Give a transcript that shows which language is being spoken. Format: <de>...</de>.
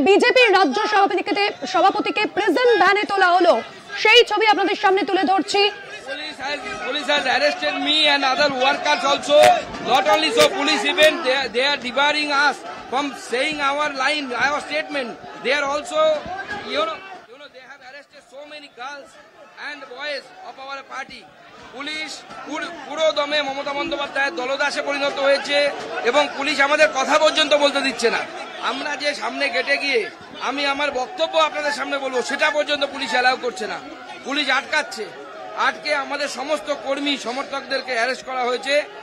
<bn>বিজেপির রাজ্য সভাপতিকে প্রেজেন্ট ভ্যানে তোলা হলো, সেই ছবি আপনাদের সামনে তুলে ধরছি।</bn> <en>Police has arrested me and other workers also. Not only so, police even they are debarring us from saying our line, our statement. They are also, you know, they have arrested so many girls and boys of our party.</en> <bn>Police পুরো দমে মমতা বন্দ্যোপাধ্যায়ের দলদাসে পরিণত হয়েছে এবং police আমাদের কথা পর্যন্ত বলতে দিচ্ছে না। আমরা যে সামনে গেটে গিয়ে আমি আমার বক্তব্য আপনাদের সামনে বলবো সেটা পর্যন্ত পুলিশ অ্যালাউ করছে না। পুলিশ আটকে আমাদের সমস্ত কর্মী সমর্থকদেরকে অ্যারেস্ট করা হয়েছে।</bn>